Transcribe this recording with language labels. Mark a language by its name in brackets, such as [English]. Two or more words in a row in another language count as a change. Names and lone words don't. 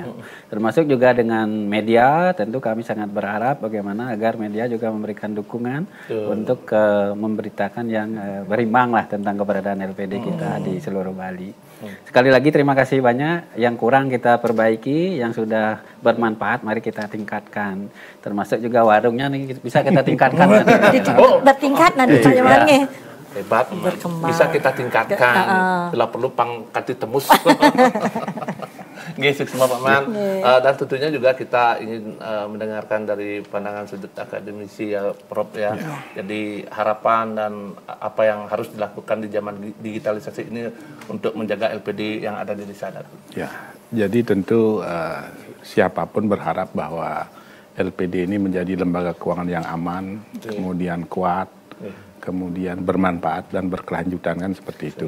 [Indonesian] Termasuk juga dengan media, tentu kami sangat berharap bagaimana agar media juga memberikan dukungan untuk memberitakan yang berimbang lah tentang keberadaan LPD kita di seluruh Bali. Sekali lagi terima kasih banyak, yang kurang kita perbaiki, yang sudah bermanfaat mari kita tingkatkan. Termasuk juga warungnya nih bisa kita tingkatkan. Bertingkat nanti Jamannya. Hebat, bisa kita tingkatkan. Bila perlu pangkati temus. Nggih, semua Pak Man. Dan tentunya juga kita ingin mendengarkan dari pandangan sudut akademisi ya Prof ya. Jadi harapan dan apa yang harus dilakukan di zaman digitalisasi ini untuk menjaga LPD yang ada di desa adat. Ya, jadi tentu siapapun berharap bahwa LPD ini menjadi lembaga keuangan yang aman, kemudian kuat, kemudian bermanfaat dan berkelanjutan kan seperti itu.